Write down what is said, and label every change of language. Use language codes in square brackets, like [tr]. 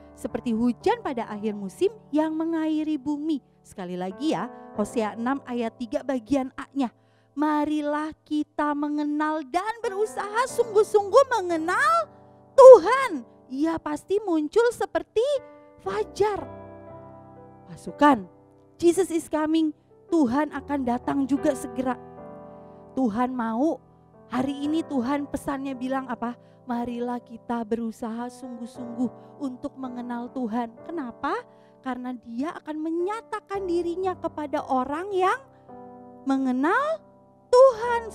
[id] Seperti hujan pada akhir musim yang mengairi bumi. Sekali lagi ya, Hosea 6 ayat 3 bagian A-nya. Marilah kita mengenal dan berusaha sungguh-sungguh mengenal Tuhan. Ia pasti muncul seperti fajar. Pasukan, [en] Jesus is coming. [id] Tuhan akan datang juga segera. Tuhan mau, hari ini Tuhan pesannya bilang apa? Marilah kita berusaha sungguh-sungguh untuk mengenal Tuhan. Kenapa? Karena Dia akan menyatakan dirinya kepada orang yang mengenal Tuhan.